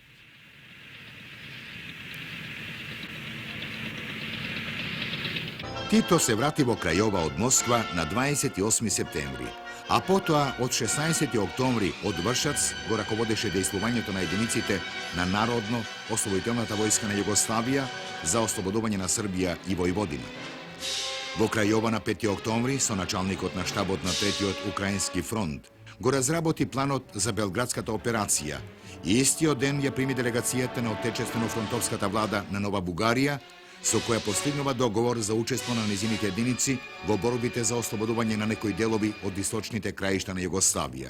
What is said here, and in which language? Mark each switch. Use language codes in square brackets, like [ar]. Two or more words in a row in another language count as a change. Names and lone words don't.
[mk] Тито се врати во Крајова од Москва на 28 септември, а потоа од 16 октомври од Вршац го раководеше дејствувањето на единиците на Народно-ослободителната војска на Југославија за ослободување на Србија и Војводина. Во крај ова на 5 октомври со началникот на штабот на 3-тиот Украински фронт го разработи планот за Белградската операција и истиот ден ја прими делегацијата на Отечествено-фронтовската влада на Нова Бугарија, со која постигнува договор за учество на незините единици во борбите за ослободување на некои делови од источните краишта на Југославија.